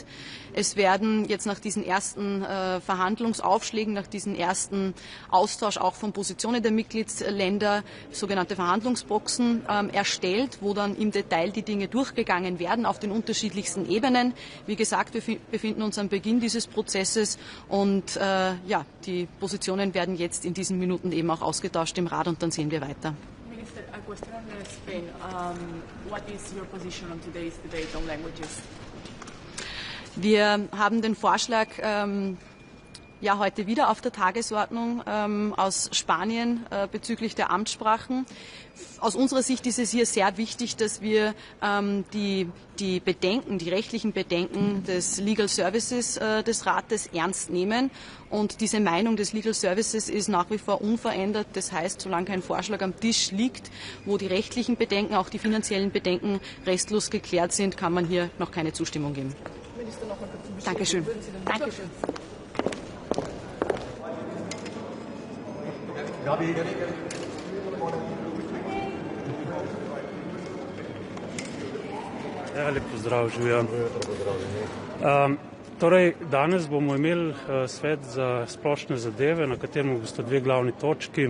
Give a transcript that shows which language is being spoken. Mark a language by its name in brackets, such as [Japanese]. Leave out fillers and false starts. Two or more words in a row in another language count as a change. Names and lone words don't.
[German] Es werden jetzt nach diesen ersten Verhandlungsaufschlägen, nach diesem ersten Austausch auch von Positionen der Mitgliedsländer sogenannte Verhandlungsboxen erstellt, wo dann im Detail die Dinge durchgegangen werden auf den unterschiedlichsten Ebenen. Wie gesagt, wir befinden uns am Beginn dieses Prozesses und die Positionen werden jetzt in diesen Minuten eben auch ausgetauscht im Rat und dann sehen wir weiter. [English] Minister, a question on Spain. What is your position on today's debate on languages? [German] Wir haben den Vorschlag heute wieder auf der Tagesordnung aus Spanien bezüglich der Amtssprachen. Aus unserer Sicht ist es hier sehr wichtig, dass wir die Bedenken, die rechtlichen Bedenken des [English] Legal Services [German] des Rates ernst nehmen. Und diese Meinung des [English] Legal Services [German] ist nach wie vor unverändert. Das heißt, solange kein Vorschlag am Tisch liegt, wo die rechtlichen Bedenken, auch die finanziellen Bedenken restlos geklärt sind, kann man hier noch keine Zustimmung geben. Minister, noch mal kurz Dankeschön. Dankeschön. [Slovenian] Lep pozdrav, živijo. Torej, danes bomo imeli svet za splošne zadeve, na katerem bosta 2 glavni točki.